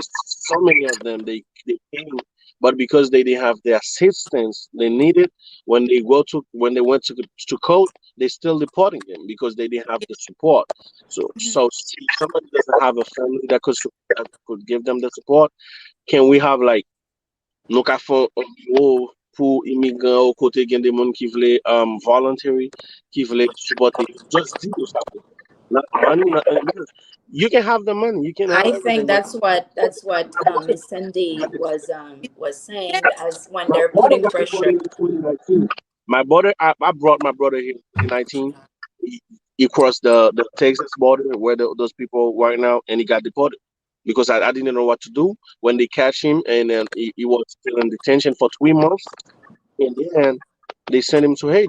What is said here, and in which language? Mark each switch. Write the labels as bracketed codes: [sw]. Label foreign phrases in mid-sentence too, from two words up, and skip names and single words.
[en] With so many of them, they came but because they didn't have the assistance they needed when they went to court, they still deporting them because they didn't have the support. So if somebody doesn't have a family that could give them the support, can we have like [ht] nou ka fon an bureau pour immigrant au kote gen de moun ki vle voluntary, ki vle supporte. [en] Just do something. Not money, not, because you can have the money, you can have I everything, think but that's what Miss Cindy was Yeah. saying as when my they're brother putting got pressure. deported in 2019. I brought my brother here in 2019. He crossed the Texas border where those people right now, and he got deported because I didn't know what to do when they catch him, and then he was still in detention for 3 months, and then they sent him to Haiti.